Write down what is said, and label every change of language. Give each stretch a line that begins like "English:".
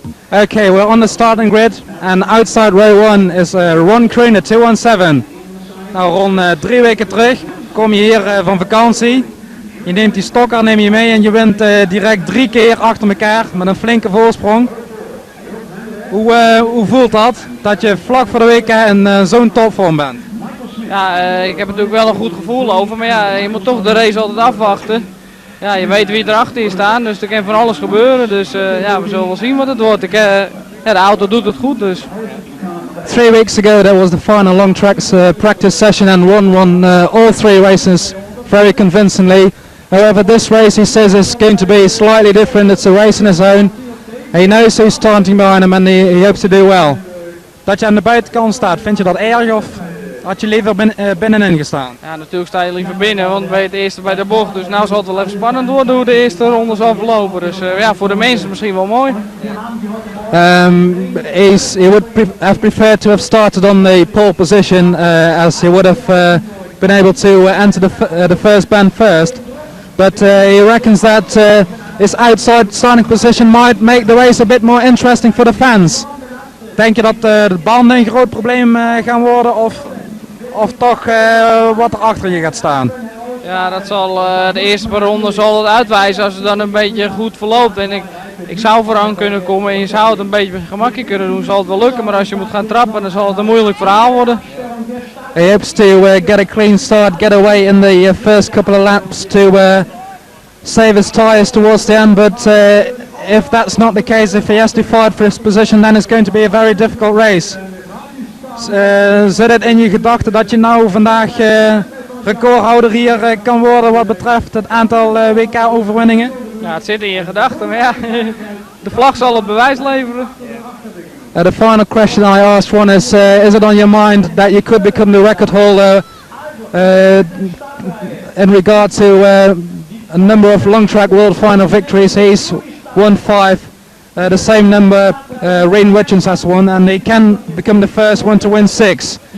English: Okay, we're on the starting grid, and outside row 1 is Ron Kroene, 217.
Dutch: Nou Ron, 3 weken terug kom je hier van vakantie. Je neemt die stockcar mee en je wint direct 3 keer achter elkaar met een flinke voorsprong. Hoe voelt dat je vlak voor de WK in zo'n topvorm bent? Ja, ik heb natuurlijk wel een goed gevoel over, maar ja, je moet toch de race altijd afwachten. Ja, je weet wie erachter is staan, dus er kan van alles gebeuren. Dus ja, we zullen wel zien wat het wordt. Ja, de auto doet het goed, dus.
English: 3 weeks ago there was the final long tracks practice session, and Ron won all 3 races very convincingly. However, this race he says is going to be slightly different. It's a race in his own. He knows who's starting behind him and he hopes to do well.
Dutch: Dat je aan de buitenkant staat, vind je dat erg of had je liever binnenin gestaan? Ja, natuurlijk sta je liever binnen, want ben je het eerste bij de bocht. Dus nou zal het wel even spannend worden hoe de eerste ronde zal verlopen. Dus ja, voor de mensen misschien wel mooi.
English: He would have preferred to have started on the pole position as he would have been able to enter the first band first. But he reckons that his outside starting position might make the race a bit more interesting for the fans.
Dutch: Denk je dat de banden een groot probleem gaan worden of toch wat er achter je gaat staan? Ja, dat zal de eerste paar ronden zal het uitwijzen als het dan een beetje goed verloopt. En ik zou vooraan kunnen komen en je zou het een beetje gemakkelijk kunnen doen, zal het wel lukken. Maar als je moet gaan trappen, dan zal het een moeilijk verhaal worden.
English: He hopes to get a clean start, get away in the first couple of laps to save his tyres towards the end. But if that's not the case, if he has to fight for his position, then it's going to be a very difficult race.
Dutch: Zit het in je gedachten dat je nou vandaag recordhouder hier kan worden wat betreft het aantal WK-overwinningen? Ja, het zit in je gedachten, maar ja, de vlag zal het bewijs leveren.
English: The final question I asked one is it on your mind that you could become the record holder in regard to a number of long track world final victories? He's won 5. The same number Rain Richards has won, and he can become the first one to win 6.